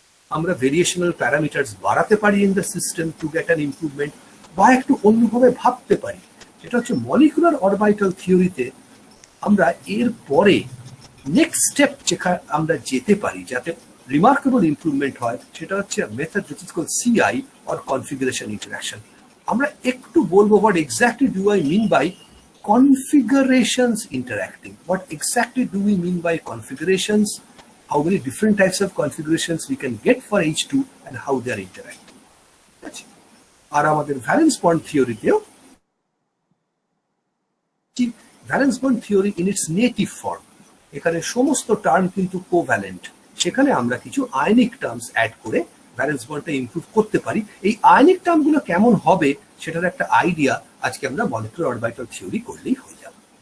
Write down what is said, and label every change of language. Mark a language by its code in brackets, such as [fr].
[bn] আমরা variational parameters বাড়াতে পারি [en] in the system to get an improvement, [bn] বা একটু অন্যভাবে ভাবতে পারি। সেটা হচ্ছে মলিকুলার অরবিটাল থিওরিতে আমরা এর পরে নেক্সট স্টেপ যেখানে আমরা যেতে পারি যাতে রিমার্কেবল ইমপ্রুভমেন্ট হয়, সেটা হচ্ছে method [en] which is called CI or configuration interaction. [bn] আমরা একটু বলবো [en] what exactly do I mean by configurations interacting. What exactly do we mean by configurations? How many different types of configurations we can get for H2 and how they are interacting. [bn] আর আমাদের valence bond থিওরিতেও valence bond theory [en] in its native form, [bn] এখানে সমস্ত term কিন্তু covalent, সেখানে আমরা কিছু ionic terms add করে valence বন্ডটা improve করতে পারি। এই আয়নিক টার্মগুলো কেমন হবে সেটার একটা আইডিয়া আজকে আমরা মলিকুলার অরবিটাল থিওরি করলেই হয়ে যাবে।